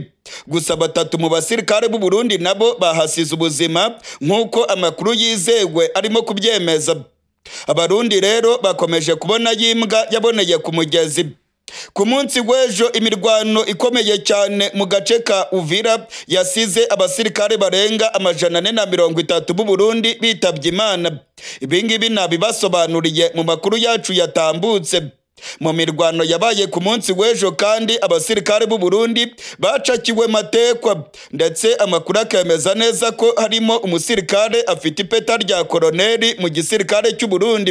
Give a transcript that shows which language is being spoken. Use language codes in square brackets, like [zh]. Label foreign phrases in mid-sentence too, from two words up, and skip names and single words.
[rw] Gusa 3 mu basirikare b'u Burundi nabo bahasize ubuzima nk'uko amakuru yizewe arimo kubyemeza. Abarundi rero bakomeje kubona yimbwa yaboneye ku mugezi. Ku munsi w'ejo imirwano ikomeye cyane mu gace ka Uvira yasize abasirikare barenga 430 b'u Burundi bitabye Imana. Ibingibi nabibasobanuriye mu makuru yacu yatambutse. Mu mirwano yabaye ku munsi w'ejo kandi abasirikare b'u Burundi bacakiwe matekwa, ndetse amakuru akemeza neza ko harimo umusirikare afite ipeta rya koloneli mu gisirikare cy'u Burundi.